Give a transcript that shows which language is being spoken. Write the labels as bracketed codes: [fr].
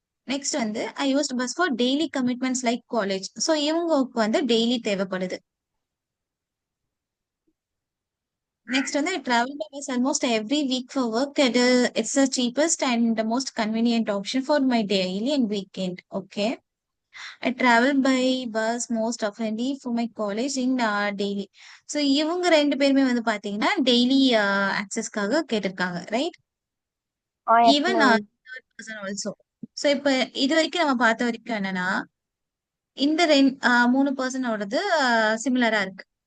[en] Next வந்து I used bus for daily commitments like college. [ta] So இவங்களுக்கு வந்து டெய்லி தேவைப்படுது. [en] Next வந்து I travel by bus almost every week for work. It's the cheapest and most convenient option for my daily and weekend. Okay. I travel by bus most oftenly for my college in daily. [ta] So இவங்க ரெண்டு பேருமே வந்து பாத்தீங்கன்னா daily ஆக்சஸ்க்காக கேட்டிருக்காங்க, right? [en] Yes even ma'am. Third person also. [ta] So இப்ப இது வரைக்கும் நம்ம பார்த்த வரைக்கும் என்னன்னா, இந்த 3 பர்சனோடது சிமிலரா இருக்கு.